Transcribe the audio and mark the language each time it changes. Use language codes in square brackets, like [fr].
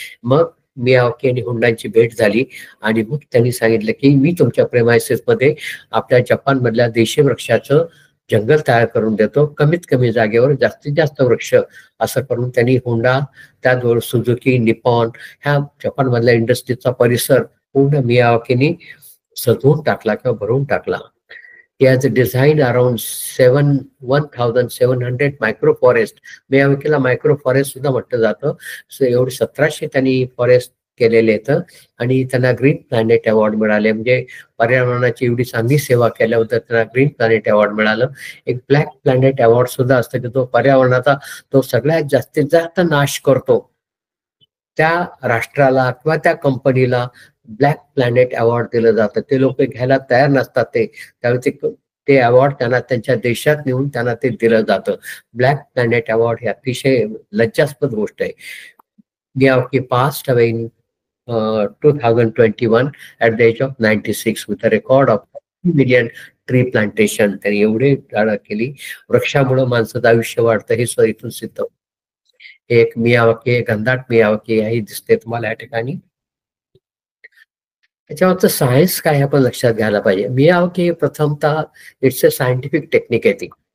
[mr] मग मियावाकी आणि होंडाची भेट झाली आणि मग त्यांनी सांगितलं की मी तुमच्या प्रेमायसेस मध्ये आपल्या जपान मधल्या देशी वृक्षाचं जंगल तयार करून देतो कमीत कमी जागेवर जास्तीत जास्त वृक्ष, असं करून त्यांनी होंडा, त्याचबरोबर सुझुकी, निपॉन ह्या जपानमधल्या इंडस्ट्रीचा परिसर पूर्ण मियावाकीनी सजवून टाकला किंवा भरून टाकला. [en] He has designed around 1,700 micro forest. [mr] मियावाकीला micro forest सुद्धा म्हटलं जातं. एवढे 1700 त्यांनी फॉरेस्ट केलेले आहेत आणि त्यांना ग्रीन प्लॅनेट अवॉर्ड मिळाले. म्हणजे पर्यावरणाची एवढी चांगली सेवा केल्याबद्दल त्यांना ग्रीन प्लॅनेट अवॉर्ड मिळालं. एक ब्लॅक प्लॅनेट अवॉर्ड सुद्धा असतं की तो पर्यावरणाचा तो सगळ्यात जास्तीत जास्त नाश करतो त्या राष्ट्राला किंवा त्या कंपनीला ब्लॅक प्लॅनेट अवॉर्ड दिलं जातं. ते लोक घ्यायला तयार नसतात. त्यावेळी ते अवॉर्ड त्यांना त्यांच्या देशात नेऊन त्यांना ते दिलं जातं. ब्लॅक प्लॅनेट अवॉर्ड ही अतिशय लज्जास्पद गोष्ट आहे. [en] Miyawaki passed away in 2021 at the age of 96 with a record of 2 million tree plantation. [mr] त्यांनी एवढी झाडं केली. वृक्षामुळे माणसाचं आयुष्य वाढतं हे इथून सिद्ध. एक मियावाकी, घनदाट मियावाकी ही दिसते तुम्हाला या ठिकाणी. त्याच्यावरचं सायन्स काय आपण लक्षात घ्यायला पाहिजे. मियावाकी प्रथमतः [en] it's a scientific technique [mr] आहे ती.